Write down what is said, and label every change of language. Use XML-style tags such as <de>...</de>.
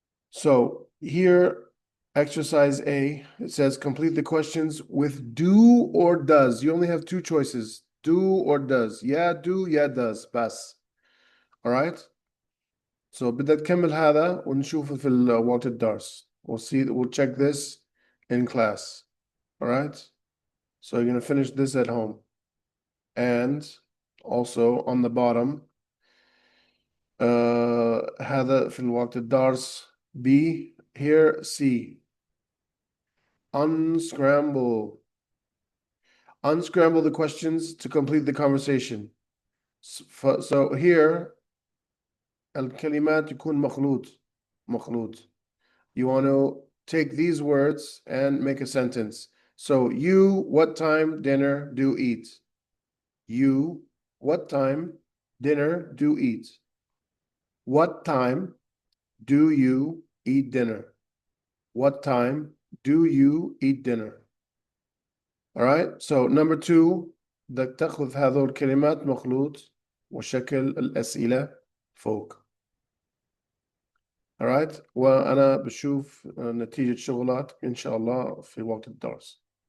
<en>So here, exercise A, it says complete the questions with do or does. You only have two choices, do or does. Yeah, do, yeah, does. بس. All right?</en> <ar>So بدنا نكمل هذا ونشوفه في وقت الدرس.</ar> <en>We'll check this in class. All right? So you're going to finish this at home. And also on the bottom,</en> <ar>هذا في الوقت الدرس.</ar> <en>B, here, C. Unscramble. Unscramble the questions to complete the conversation. So here,</en> <ar>الكلمات يكون مخلوط.</ar> <en>You want to take these words and make a sentence. So you, what time dinner do eat? You, what time dinner do eat? What time do you eat dinner? What time do you eat dinner? All right. So number 2,</en> <ar>بدك تاخذ هذول الكلمات مخلوط وشكل الأسئلة فوق.</ar> <en>All right.</en> <ar>وأنا بشوف نتيجة شغلات إن شاء الله في وقت الدرس.</ar>